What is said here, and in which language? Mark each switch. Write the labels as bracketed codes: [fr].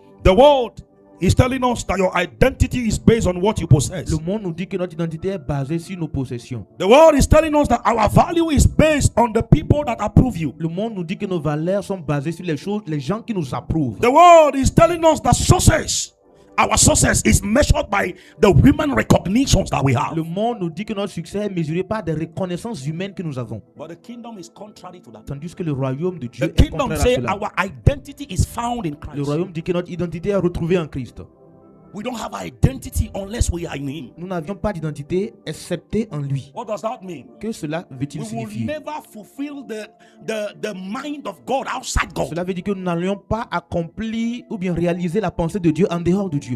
[en] The world is telling us that your identity is based on what you possess. [fr] Le monde nous dit que notre identité est basée sur nos possessions. [en] The world is telling us that our value is based on the people that approve you. [fr] Le monde nous dit que nos valeurs sont basées sur les choses, les gens qui nous approuvent. [en] The world is telling us that success, our success is measured by the women recognitions that we have. [fr] Le monde nous dit que notre succès est mesuré par des reconnaissances humaines que nous avons. [en] But the kingdom is contrary to that. [fr] Tandis que le royaume de Dieu [en] The [fr] est [en] kingdom [fr] contraire à [en] says [fr] cela. [en] our identity is found in [fr] Le [en] Christ. [fr] royaume dit que notre identité est retrouvée en Christ. [en] We don't have identity unless we are in Him. [fr] Nous n'avions pas d'identité excepté en lui. [en] What does that mean? [fr] Que cela veut-il [en] We will [fr] signifier? [en] never fulfill the mind of God outside God. [fr] Cela veut dire que nous n'allions pas accomplir ou bien réaliser la pensée de Dieu en dehors de Dieu.